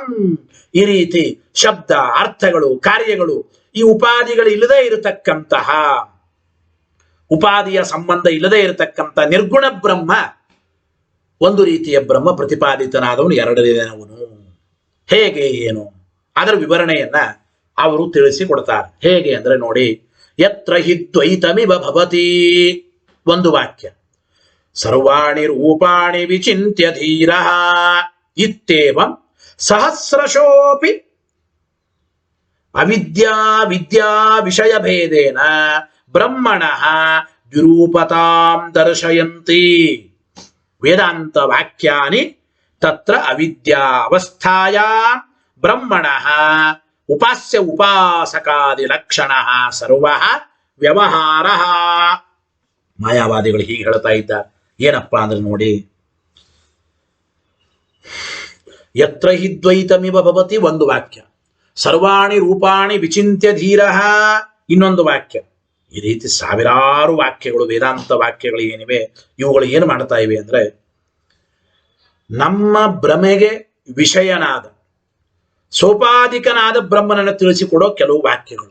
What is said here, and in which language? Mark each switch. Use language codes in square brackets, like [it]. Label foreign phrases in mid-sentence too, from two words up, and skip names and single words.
[kn] ಈ ರೀತಿ ಶಬ್ದ ಅರ್ಥಗಳು ಕಾರ್ಯಗಳು ಈ ಉಪಾಧಿಗಳು ಇಲ್ಲದೆ ಇರತಕ್ಕಂತಹ, ಉಪಾಧಿಯ ಸಂಬಂಧ ಇಲ್ಲದೆ ಇರತಕ್ಕಂಥ ನಿರ್ಗುಣ ಬ್ರಹ್ಮ ಒಂದು ರೀತಿಯ ಬ್ರಹ್ಮ ಪ್ರತಿಪಾದಿತನಾದವನು ಎರಡನೇವನು. ಹೇಗೆ ಏನು ಅದರ ವಿವರಣೆಯನ್ನ ಅವರು ತಿಳಿಸಿಕೊಡ್ತಾರೆ. ಹೇಗೆ ಅಂದ್ರೆ ನೋಡಿ, [sa] ಯತ್ರ ಹಿ ದ್ವೈತಮಿವ ಭವತಿ [kn] ಒಂದು ವಾಕ್ಯ, [sa] ಸರ್ವಾಣಿ ರೂಪಾಣಿ ವಿಚಿಂತ್ಯ ಧೀರಃ ಇತ್ಯೇವಂ ಸಹಸ್ರಶೋಪಿ ಅವಿದ್ಯಾ ವಿದ್ಯಾ ವಿಷಯ ಭೇದೇನ ಬ್ರಹ್ಮಣಃ ದ್ವಿರೂಪತಾಂ ದರ್ಶಯಂತಿ. ವೇದಾಂತ ವಾಕ್ಯಾನಿ ತತ್ರ ಅವಿದ್ಯಾ ಅವಸ್ಥಾಯಾಂ ಬ್ರಹ್ಮಣಃ ಉಪಾಸ್ಯ ಉಪಾಸಕಾದಿ ಲಕ್ಷಣಃ ಸರ್ವಃ ವ್ಯವಹಾರಃ. [kn] ಮಾಯಾವಾದಿಗಳು ಹೀಗೆ ಹೇಳ್ತಾ ಇದ್ದಾರೆ. ಏನಪ್ಪ ಅಂದ್ರೆ ನೋಡಿ, [sa] ಯತ್ರ ಹಿ ದ್ವೈತಮಿವ ಭವತಿ [kn] ಒಂದು ವಾಕ್ಯ, [sa] ಸರ್ವಾಣಿ ರೂಪಾಣಿ ವಿಚಿಂತ್ಯ ಧೀರಃ [kn] ಇನ್ನೊಂದು ವಾಕ್ಯ. ಈ ರೀತಿ ಸಾವಿರಾರು ವಾಕ್ಯಗಳು, ವೇದಾಂತ ವಾಕ್ಯಗಳು ಏನಿವೆ, ಇವುಗಳು ಏನು ಮಾಡ್ತಾ ಇವೆ ಅಂದ್ರೆ ನಮ್ಮ ಭ್ರಮೆಗೆ ವಿಷಯನಾದ ಸೋಪಾಧಿಕನಾದ ಬ್ರಹ್ಮನನ್ನು ತಿಳಿಸಿಕೊಡೋ ಕೆಲವು ವಾಕ್ಯಗಳು.